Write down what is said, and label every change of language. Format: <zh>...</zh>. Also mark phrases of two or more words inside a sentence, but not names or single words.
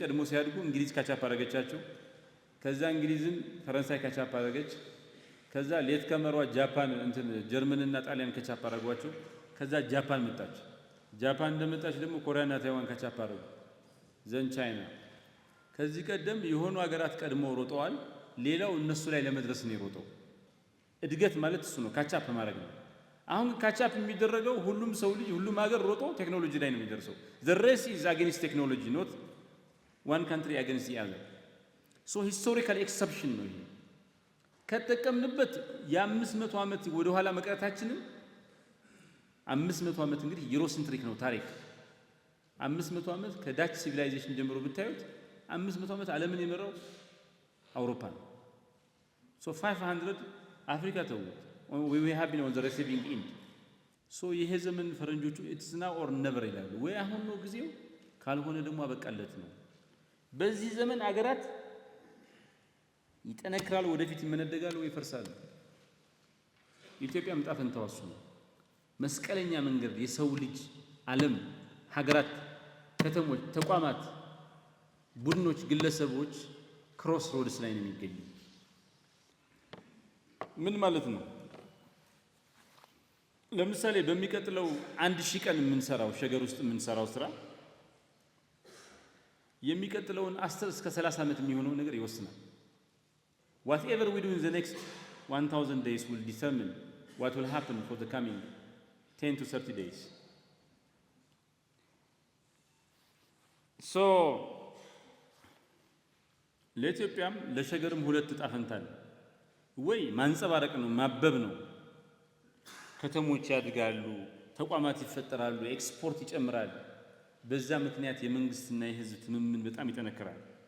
<am>ቀድመው ሲያድጉ እንግሊዝ ካቻፕ አረገቻቸው። ከዛ እንግሊዝም ፈረንሳይ ካቻፕ አረገች። ከዛ</am> <en>late comers</en> <am>ጃፓን ጀርመን እና ጣሊያን ካቻፕ አረጓቸው። ከዛ ጃፓን መጣች። ጃፓን እንደመጣች ደግሞ ኮሪያና ታይዋን ካቻፕ አረጉ። ዘን ቻይና። ከዚህ ቀደም የሆኑ ሀገራት ቀድመው ሮጠዋል። ሌላው እነሱ ላይ ለመድረስ ነው የሮጠው። እድገት ማለት እሱ ነው፣ ካቻፕ ማድረግ ነው። አሁን ካቻፕ የሚደረገው ሁሉም ሰው ልጅ ሁሉም ሀገር ሮጦ ቴክኖሎጂ ላይ ነው የሚደርሰው።</am> <en>the race is against technology not one country against the other so historical exception</en> <am>ነው ይሄ። ከተጠቀምንበት የ500 ዓመት ወደ ኋላ መቅረታችንን 500 ዓመት እንግዲህ ዩሮሴንትሪክ ነው ታሪክ። 500 ዓመት ከዳች ሲቪላይዜሽን ጀምሮ ብታዩት 500 ዓመት ዓለምን የመራው አውሮፓ ነው። so 500 አፍሪካ ተውት</am> <en>we have been on the receiving end so</en> <am>ይሄ ዘመን ፈረንጆቹ</am> <en>it's now or never</en> <am>ይላሉ። ወይ አሁን ነው ጊዜው ካልሆነ ደግሞ አበቃለት ነው። በዚህ ዘመን አገራት ይጠነክራሉ፣ ወደፊት ይመነደጋሉ ወይ ይፈርሳሉ። ኢትዮጵያ ዕጣ ፈንታዋ እሱ ነው። መስቀለኛ መንገድ የሰው ልጅ ዓለም፣ ሀገራት፣ ከተሞች፣ ተቋማት፣ ቡድኖች፣ ግለሰቦች</am> <en>cross roads</en> <am>ላይ ነው የሚገኙ። ምን ማለት ነው? ለምሳሌ በሚቀጥለው 1000 ቀን የምንሰራው ሸገር ውስጥ የምንሰራው ስራ የሚቀጥለውን 10 እስከ 30 ዓመት የሚሆነው ነገር ይወስናል።</am> <en>whatever we do in the next 1000 days will determine what will happen for the coming 10 to 30 days.</en> <am>So ለኢትዮጵያም ለሸገርም ሁለት ዕጣ ፈንታ አለ። ወይ ማንጸባረቅ ነው፣ ማበብ ነው። ከተሞች ያድጋሉ፣ ተቋማት ይፈጠራሉ፣ ኤክስፖርት ይጨምራል። በዛ ምክንያት የመንግስትና የህዝብ ትምምን በጣም ይጠነክራል።</am>